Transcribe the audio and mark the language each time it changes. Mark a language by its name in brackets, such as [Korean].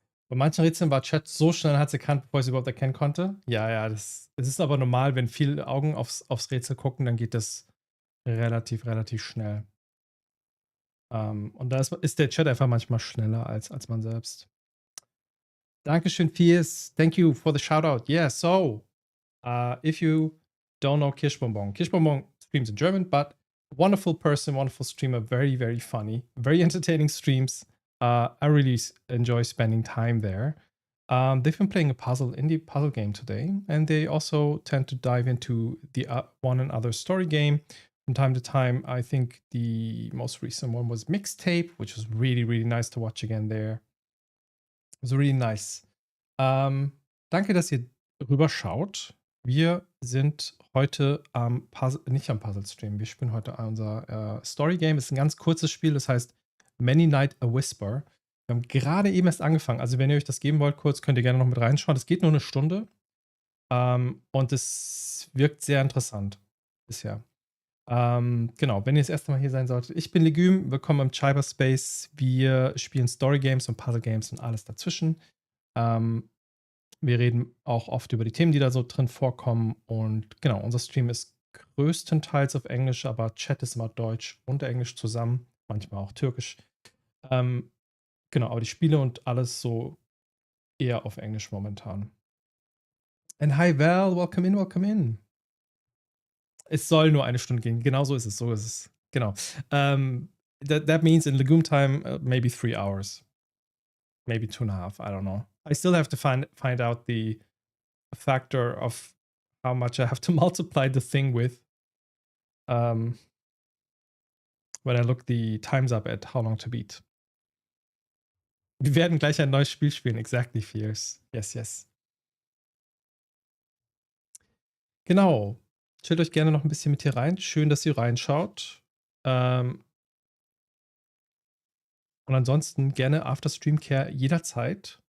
[German] Bei manchen Rätseln war Chat so schnell, hat sie erkannt, bevor ich es überhaupt erkennen konnte. Ja, ja, es ist aber normal, wenn viele Augen aufs Rätsel gucken, dann geht das relativ schnell. Und da ist der Chat einfach manchmal schneller als man selbst. Dankeschön, Fies. [English] Thank you for the shout out. Yeah, so if you don't know Kirschbonbon, Kirschbonbon streams in German, but wonderful person, wonderful streamer, very funny, very entertaining streams. I really enjoy spending time there. They've been playing a indie puzzle game today, and they also tend to dive into the one and other story game from time to time. I think the most recent one was Mixtape, which was really nice to watch again there. It was really nice. [German] Danke, dass ihr rüberschaut. Wir sind heute nicht am Puzzle-Stream. Wir spielen heute unser Story-Game. Es ist ein ganz kurzes Spiel, das heißt Many Night a Whisper. Wir haben gerade eben erst angefangen. Also, wenn ihr euch das geben wollt, kurz, könnt ihr gerne noch mit reinschauen. Es geht nur eine Stunde. Und es wirkt sehr interessant bisher. Genau, wenn ihr das erste Mal hier sein solltet. Ich bin Legüm, willkommen im Cyberspace. Wir spielen Story Games und Puzzle Games und alles dazwischen. Wir reden auch oft über die Themen, die da so drin vorkommen. Und genau, unser Stream ist größtenteils auf Englisch, aber Chat ist immer Deutsch und Englisch zusammen, manchmal auch Türkisch. Genau, aber die Spiele und alles so eher auf Englisch momentan. [English] And hi Val, welcome in, welcome in. [German] Es soll nur eine Stunde gehen. Genau so ist es. So ist es. Genau. [English] That means in Legume time, maybe 3 hours. Maybe 2.5. I don't know. I still have to find out the factor of how much I have to multiply the thing with. When I look the times up at how long to beat. [German] Wir werden gleich ein neues Spiel spielen. [English] Exactly, Fierce. Yes. [German] Genau. Chillt euch gerne noch ein bisschen mit hier rein. Schön, dass ihr reinschaut. Und ansonsten gerne After-Stream-Care jederzeit.